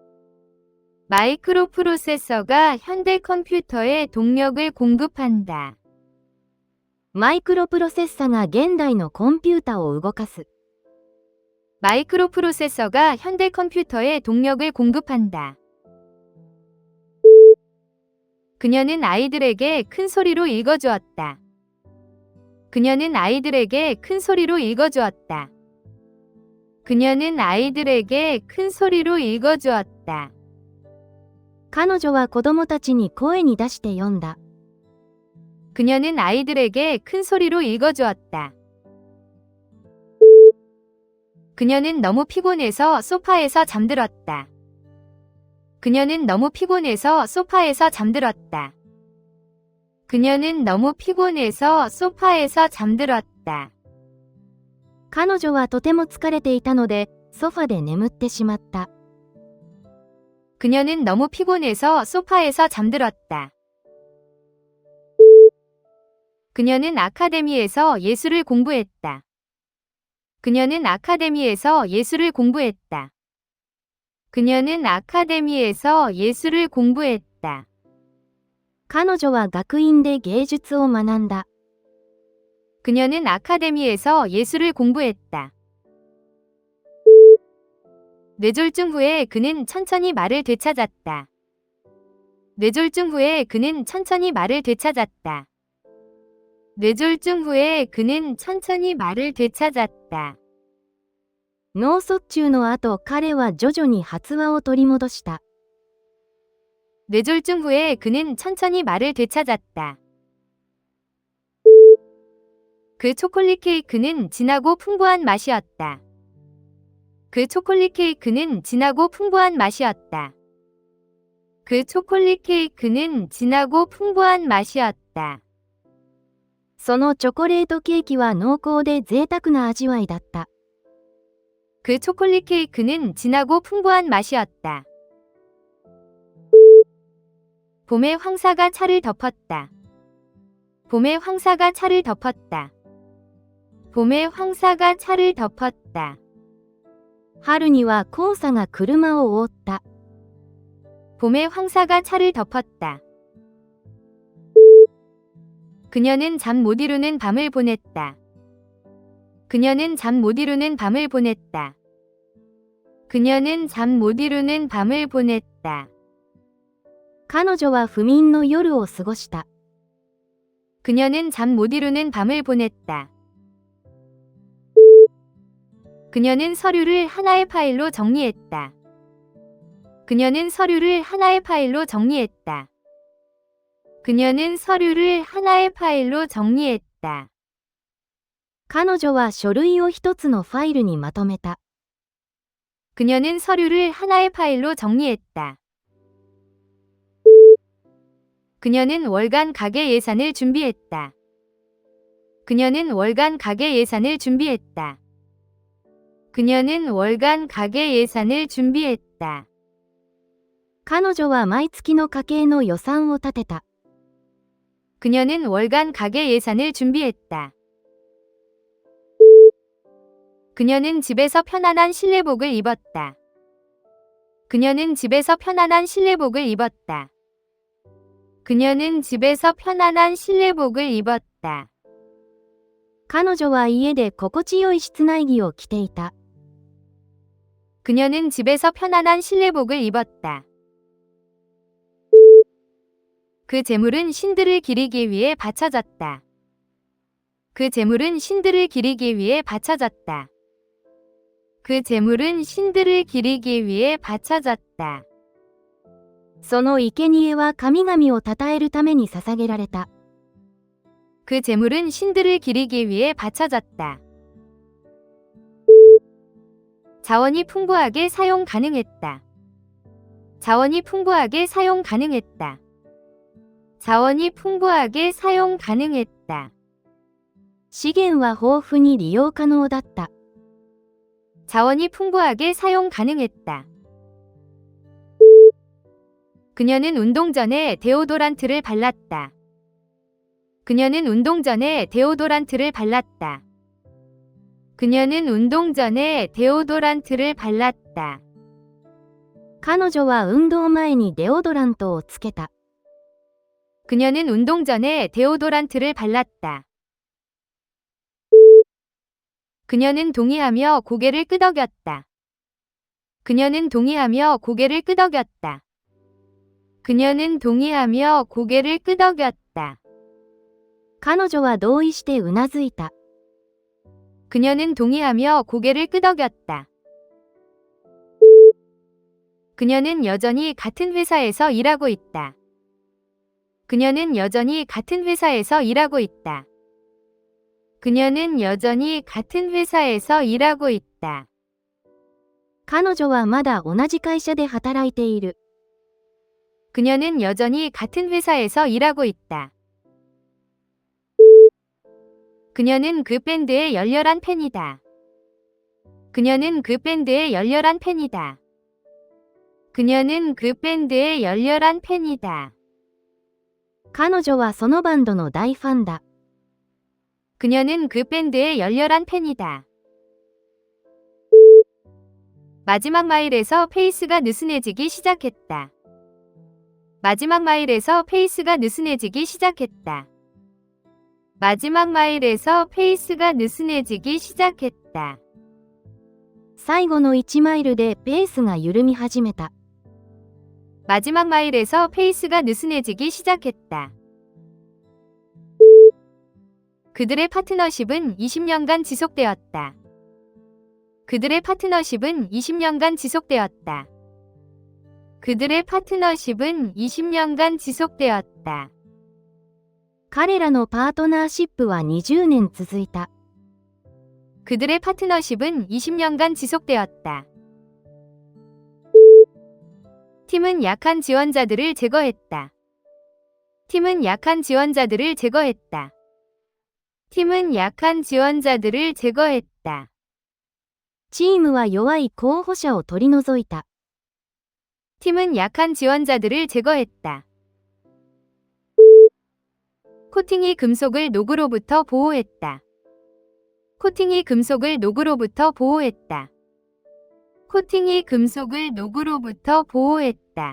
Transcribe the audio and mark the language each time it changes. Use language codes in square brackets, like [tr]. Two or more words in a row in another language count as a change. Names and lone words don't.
[ko] 마이크로프로세서가 현대 컴퓨터에 동력을 공급한다. [ja] マイクロプロセッサが現代のコンピュータを動かす。 [ko] 마이크로프로세서가 현대 컴퓨터에 동력을 공급한다. 그녀는 아이들에게 큰 소리로 읽어주었다. 그녀는 아이들에게 큰 소리로 읽어주었다. 그녀는 아이들에게 큰 소리로 읽어주었다. [ja] 彼女は子供たちに声に出して読んだ。 [ko] 그녀는 아이들에게 큰 소리로 읽어주었다. 그녀는 너무 피곤해서 소파에서 잠들었다. 그녀는 너무 피곤해서 소파에서 잠들었다. 그녀는 너무 피곤해서 소파에서 잠들었다. [ja] 彼女はとても疲れていたので、ソファで眠ってしまった。 [ko] 그녀는 너무 피곤해서 소파에서 잠들었다. 그녀는 아카데미에서 예술을 공부했다. 그녀는 아카데미에서 예술을 공부했다. 그녀는 아카데미에서 예술을 공부했다. [ja] 彼女は学院で芸術を学んだ。 [ko] 그녀는 아카데미에서 예술을 공부했다. 뇌졸중 후에 그는 천천히 말을 되찾았다. 뇌졸중 후에 그는 천천히 말을 되찾았다. 뇌졸중 후에 그는 천천히 말을 되찾았다. [ja] 脳卒中の後、彼は徐々に発話を取り戻した。 [ko] 뇌졸중 후에 그는 천천히 말을 되찾았다. 그 초콜릿 케이크는 진하고 풍부한 맛이었다. 그 초콜릿 케이크는 진하고 풍부한 맛이었다. 그 초콜릿 케이크는 진하고 풍부한 맛이었다. [ja] そのチョコレートケーキは濃厚で贅沢な味わいだった。 [ko] 그 초콜릿 케이크는 진하고 풍부한 맛이었다. 봄에 황사가 차를 덮었다. 봄에 황사가 차를 덮었다. 봄에 황사가 차를 덮었다. [ja] 春には黄砂が車を覆った。 [ko] 봄에 황사가 차를 덮었다. 그녀는 잠 못 이루는 밤을 보냈다. 그녀는 잠 못 이루는 밤을 보냈다. 그녀는 잠 못 이루는 밤을 보냈다. [ja] 彼女は不眠の夜を過ごした。 [ko] 그녀는 잠 못 이루는 밤을 보냈다. 그녀는 서류를 하나의 파일로 정리했다. 그녀는 서류를 하나의 파일로 정리했다. 그녀는 서류를 하나의 파일로 정리했다. [ja] 彼女は書類を一つのファイルにまとめた。 [ko] 그녀는 서류를 하나의 파일로 정리했다. 그녀는 월간 가계 예산을 준비했다. 그녀는 월간 가계 예산을 준비했다. 그녀는 월간 가계 예산을 준비했다. [ja] 彼女は毎月の家計の予算を立てた。 [ko] 그녀는 월간 가계 예산을 준비했다. 그녀는 집에서 편안한 실내복을 입었다. 그녀는 집에서 편안한 실내복을 입었다. 그녀는 집에서 편안한 실내복을 입었다. [ja] 彼女は家で心地よい室内着を着ていた。 [ko] 그녀는 집에서 편안한 실내복을 입었다. 그 재물은 신들을 기리기 위해 바쳐졌다. 그 재물은 신들을 기리기 위해 바쳐졌다. 그 재물은 신들을 기리기 위해 바쳐졌다. [ja] その生贄は神々を称えるために捧げられた。 [ko] 그 재물은 신들을 기리기 위해 바쳐졌다. 자원이 풍부하게 사용 가능했다. 자원이 풍부하게 사용 가능했다. 자원이 풍부하게 사용 가능했다. [ja] 資源は豊富に利用可能だった。 [ko] 자원이 풍부하게 사용 가능했다. 그녀는 운동 전에 데오도란트를 발랐다. 그녀는 운동 전에 데오도란트를 발랐다. 그녀는 운동 전에 데오도란트를 발랐다. [ja] 彼女は運動前にデオドラントをつけた。 [ko] 그녀는 운동 전에 데오도란트를 발랐다. 그녀는 동의하며 고개를 끄덕였다. 그녀는 동의하며 고개를 끄덕였다. 그녀는 동의하며 고개를 끄덕였다. [ja] 彼女は同意してうなずいた。 [ko] 그녀는 동의하며 고개를 끄덕였다. 그녀는 여전히 같은 회사에서 일하고 있다. 그녀는 여전히 같은 회사에서 일하고 있다. 그녀는 여전히 같은 회사에서 일하고 있다. [ja] 彼女はまだ同じ会社で働いている。 [ko] 그녀는 여전히 같은 회사에서 일하고 있다. 그녀는 그 밴드의 열렬한 팬이다. 그녀는 그 밴드의 열렬한 팬이다. 그녀는 그 밴드의 열렬한 팬이다. [ja] 彼女はそのバンドの大ファンだ。 [ko] 그녀는 그 밴드의 열렬한 팬이다. 마지막 마일에서 페이스가 느슨해지기 시작했다. 마지막 마일에서 페이스가 느슨해지기 시작했다. 마지막 마일에서 페이스가 느슨해지기 시작했다. [ja] 最後の1マイルでペースが緩み始めた。 [ko] 마지막 마일에서 페이스가 느슨해지기 시작했다. 그들의 파트너십은 20년간 지속되었다. 그들의 파트너십은 20년간 지속되었다. 그들의 파트너십은 20년간 지속되었다. [ja] 彼らのパートナーシップは20年続いた。 [ko] 그들의 파트너십은 20년간 지속되었다. 팀은 약한 지원자들을 제거했다. 팀은 약한 지원자들을 제거했다. 팀은 약한 지원자들을 제거했다. [ja] チームは弱い候補者を取り除いた。 [ko] 팀은 약한 지원자들을 제거했다. 코팅이 금속을 녹으로부터 보호했다. 코팅이 금속을 녹으로부터 보호했다. 코팅이 금속을 녹으로부터 보호했다.